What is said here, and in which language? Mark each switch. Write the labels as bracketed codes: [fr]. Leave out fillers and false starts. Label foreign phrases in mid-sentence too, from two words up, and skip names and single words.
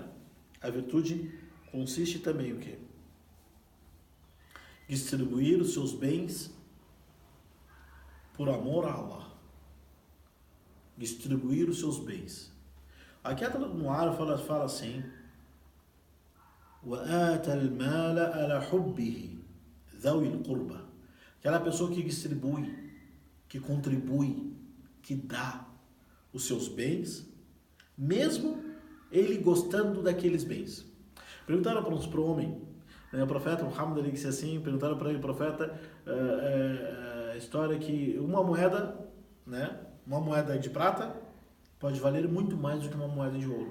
[pt] A virtude consiste também o quê? Distribuir os seus bens por amor a Allah. Distribuir os seus bens. Aqui no árabe fala assim: [ar] وَآتَ الْمَالَ عَلَى حُبِّهِ ذَوِي الْقُرْبَى. [pt] Aquela pessoa que distribui, que contribui, que dá os seus bens, mesmo ele gostando daqueles bens. Perguntaram para o homem, né, o profeta Muhammad, ele disse assim, perguntaram para ele, o profeta, a história que uma moeda, né, uma moeda de prata pode valer muito mais do que uma moeda de ouro.